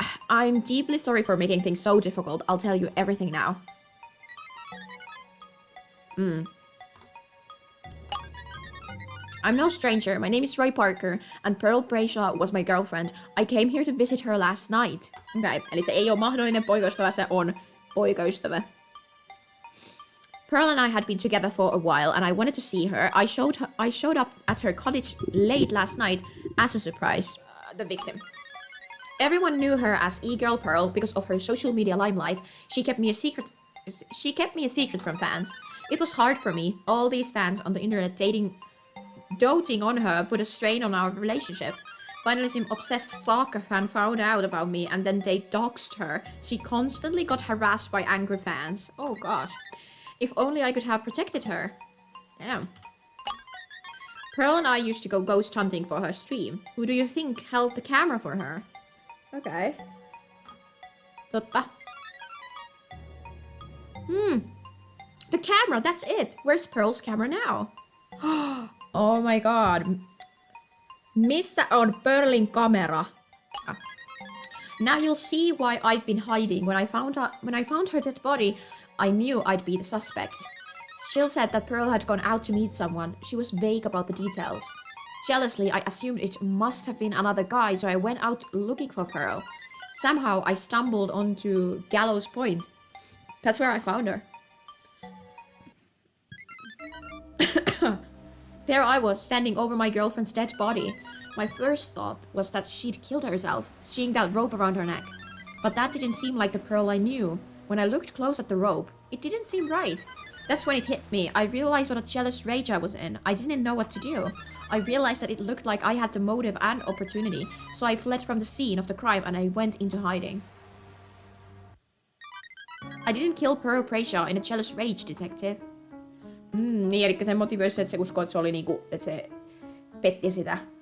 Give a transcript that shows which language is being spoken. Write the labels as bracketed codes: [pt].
[en] I'm deeply sorry for making things so difficult. I'll tell you everything now. I'm no stranger. My name is Roy Parker, and Pearl Brayshaw was my girlfriend. I came here to visit her last night. [fi] Okay, eli se ei ole mahdollinen poikaystävä, se on poikaystävä. [en] Pearl and I had been together for a while, and I wanted to see her. I showed up at her cottage late last night as a surprise. The victim. Everyone knew her as E-Girl Pearl because of her social media limelight. She kept me a secret from fans. It was hard for me. All these fans on the internet doting on her put a strain on our relationship. Finally, some obsessed stalker fan found out about me and then they doxed her. She constantly got harassed by angry fans. Oh gosh. If only I could have protected her. Damn. Pearl and I used to go ghost hunting for her stream. Who do you think held the camera for her? Okay. Totta. The camera, that's it. Where's Pearl's camera now? Oh my god. [fi] Missä on Pearlin kamera? [en] Now you'll see why I've been hiding. When I found her dead body, I knew I'd be the suspect. Jill said that Pearl had gone out to meet someone. She was vague about the details. Jealously, I assumed it must have been another guy, so I went out looking for Pearl. Somehow, I stumbled onto Gallows Point. That's where I found her. There I was, standing over my girlfriend's dead body. My first thought was that she'd killed herself, seeing that rope around her neck. But that didn't seem like the Pearl I knew. When I looked close at the rope, it didn't seem right. That's when it hit me. I realized what a jealous rage I was in. I didn't know what to do. I realized that it looked like I had the motive and opportunity, so I fled from the scene of the crime and I went into hiding. I didn't kill Pearl Brayshaw in a jealous rage, detective. [fi] Niin, eli se motivoi se, että se uskoo, että se oli niinku, että se petti sitä.